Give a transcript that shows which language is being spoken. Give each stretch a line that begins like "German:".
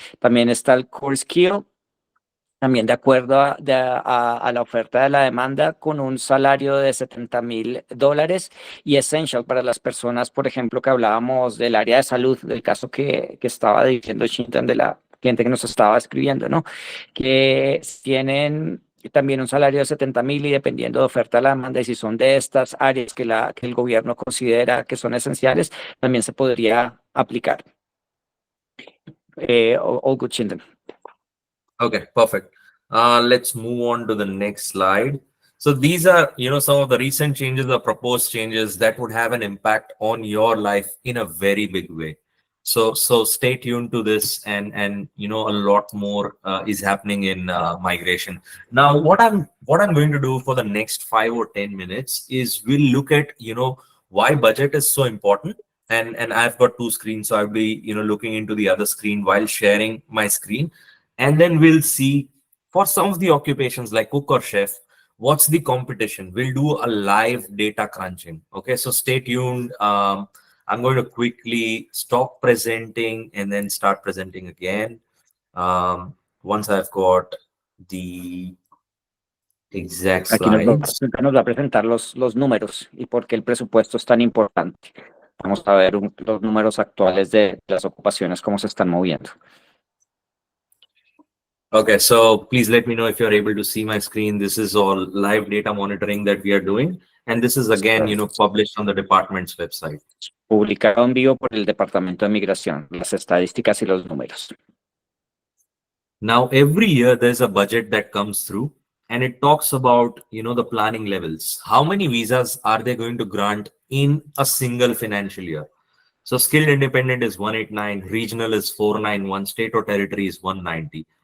Spanish: También está el Core Skill, también de acuerdo a la oferta de la demanda, con un salario de $70,000, y Essential para las personas, por ejemplo, que hablábamos del área de salud, del caso que estaba diciendo Chintan, de la cliente que nos estaba escribiendo, ¿no? Que tienen también un salario de 70,000, y dependiendo de oferta de la demanda y si son de estas áreas que el gobierno considera que son esenciales, también se podría aplicar.
English: All good, Chintan. Okay, perfect. Let's move on to the next slide. So these are, some of the recent changes or proposed changes that would have an impact on your life in a very big way. So stay tuned to this, and a lot more is happening in migration. Now, what I'm going to do for the next 5 or 10 minutes is we'll look at why budget is so important. And I've got 2 screens, so I'll be looking into the other screen while sharing my screen. And then we'll see, for some of the occupations like cook or chef, what's the competition. We'll do a live data crunching. Okay, so stay tuned. I'm going to quickly stop presenting and then start presenting again. Once I've got the exact slides.
Spanish: Aquí nos va a presentar los números y por qué el presupuesto es tan importante. Vamos a ver los números actuales de las ocupaciones, cómo se están moviendo.
English: Okay, so please let me know if you're able to see my screen. This is all live data monitoring that we are doing. And this is again, published on the department's website.
Spanish: Publicado en vivo por el Departamento de Migración, las estadísticas y los números.
English: Now, every year there's a budget that comes through, and it talks about, the planning levels. How many visas are they going to grant in a single financial year? So skilled independent is 189, regional is 491, state or territory is 190.